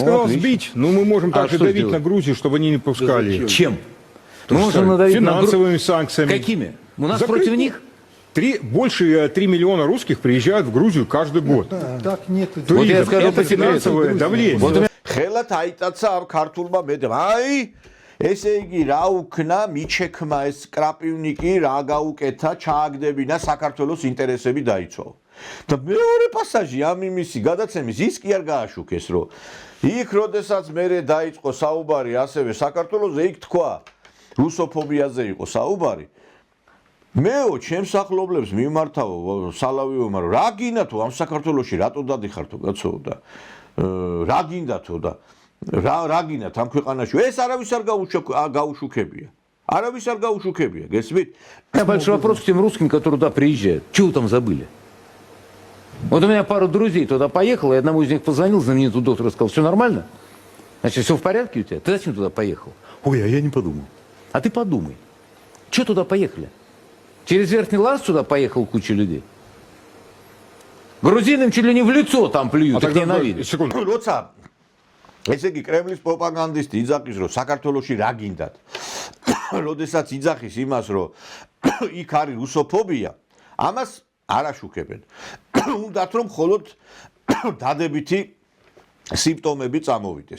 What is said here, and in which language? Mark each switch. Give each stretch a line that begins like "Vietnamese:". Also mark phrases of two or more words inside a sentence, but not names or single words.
Russian: сказал отлично. сбить, но мы можем А также что давить сделать? на Грузию, чтобы они не пускали. зачем? Чем? То Мы же можем самое. надавить на Финансовыми санкциями. Какими? У нас Закрыть. против них? Больше 3 миллиона русских приезжают в Грузию каждый год. Так нет. Вот я скажу по Это секрету. финансовое давление. Вот у меня
Georgian: ხელად აიტაცა ამ ქართულმა მედამ. აი, ესე იგი რა უქნა მიჩექმა ეს კრაპივნიკი რა გაუკეთა, ჩააგდებინა საქართველოს ინტერესები დაიცვა. და მეორე პასაჟი ამ იმისი გადაცემის ის კი არ გააშუქეს, რომ იქ როდესაც მერე დაიწყო საუბარი ასევე საქართველოზე, იქ თქვა რუსოფობიაზე იყო საუბარი. მეო ჩემს ახლობლებს მიმართავ სალავიოვმა, რომ რა გინდათო ამ საქართველოში რატო დადიხართო კაცო და რა გინდათო და რა გინდათ ამ ქვეყანაში ეს არავის არ გაუშუქებია. Аравис არ გაუშუქებია, გესმით?
Russian: Большой вопрос к тем русским, которые туда приезжают. Чего там забыли? Вот у меня пару друзей туда поехало, и одному из них позвонил, знаменитому доктору, сказал, все нормально? Значит, все в порядке у тебя? Ты зачем туда поехал? Ой, а я не подумал. А ты подумай. Чего туда поехали? Через Верхний Лаз туда поехал куча людей? Грузинам чуть ли не в лицо там плюют, их ненавидят. Секунду.
Georgian: როცა ესე იგი კრემლის პროპაგანდისტი იძახის, რომ საქართველოში რა გინდათ. როდესაც იძახის იმას, რომ იქ არის რუსოფობია, ამას არ აშუქებენ. უნდათ რომ მხოლოდ დადებითი სიმპტომები წამოვიდეს.